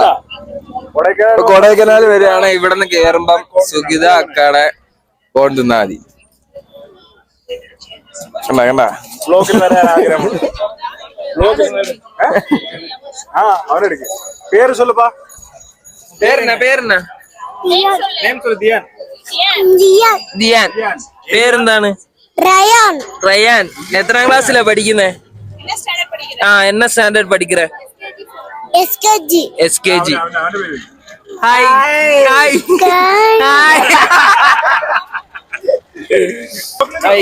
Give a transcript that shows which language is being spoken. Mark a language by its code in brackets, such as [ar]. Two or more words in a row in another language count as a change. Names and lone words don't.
[ml] കൊടൈക്കനാൽ വരികയാണ്. ഇവിടെ നിന്ന് കേറുമ്പം സുഗീത അക്കടെ കോൺ തിന്നാ മതി. കണ്ട ബ്ലോക്കിൽ വരാൻ ആഗ്രഹമുണ്ട്. ആ അവനെടുക്ക്. പേര് சொல்லுப்பா. പേരെന്നാ? പേരെന്നാ? [ta] நேம் சொல்லு. தியான். [ml] ദിയാൻ. പേരെന്താണ്? റയാൻ. റയാൻ. എത്രാം ക്ലാസ്സിലാ പഠിക്കുന്നേ? [ta] என்ன ஸ்டாண்டர்ட் படிக்கற? [ml] SKG. SKG. അവന്റെ പേര് [en] hi hi hi.